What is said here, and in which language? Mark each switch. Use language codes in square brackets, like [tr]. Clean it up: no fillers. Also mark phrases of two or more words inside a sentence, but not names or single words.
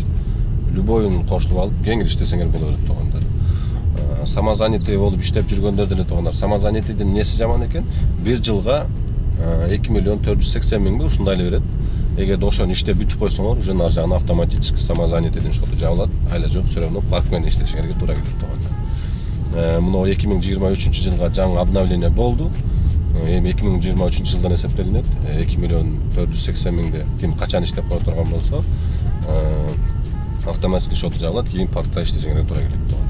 [ky] Любойун кошулуп алып, кеңири иштесеңер боло берет тугандар. Самозанятый болуп иштеп жүргөндөр деле тугандар. Самозанятыйдын несі жаман экен? Бир жылга 2 миллион 480 миңби ушундай эле берет. Эгерде ошону иштеп бүтүп койсоңор, уже ар жагына автоматически самозанятыйдын шоту жабылат. Айла жок, [ru] все равно [ky] парк менен иштешиңерге туура келет тугандар. Мына 2023-жылга жаңы обновление болду. Эми 2023-жылдан эсептелинет. 2 миллион 480 миңде ким качан иштеп кое турган болсо, автоматически шоту жабылат, кийин паркта иштешиңерге туура келет тугандар.